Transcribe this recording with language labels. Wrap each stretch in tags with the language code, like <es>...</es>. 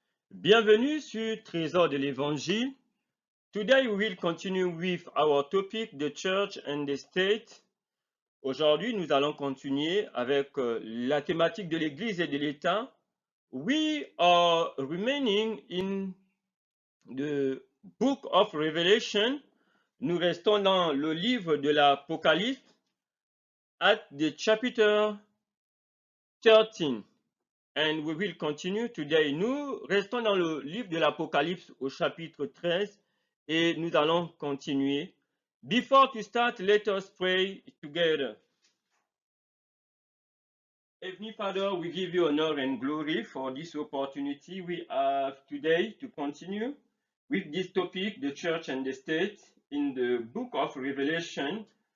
<fr>Bienvenue sur Trésor de l'Évangile.</fr> <en>Today we will continue with our topic, the church and the state.</en> <fr>Aujourd'hui, nous allons continuer avec la thématique de l'Église et de l'État.</fr> <en>We are remaining in the book of Revelation.</en> <fr>Nous restons dans le livre de l'Apocalypse</fr> <en>at the chapter 13. And we will continue today.</en> <fr>Nous restons dans le livre de l'Apocalypse au chapitre 13 et nous allons continuer.</fr> <en>Before to start, let us pray together. Heavenly Father, we give you honor and glory for this opportunity we have today to continue with this topic, the church and the state, in the book of Revelation.</en>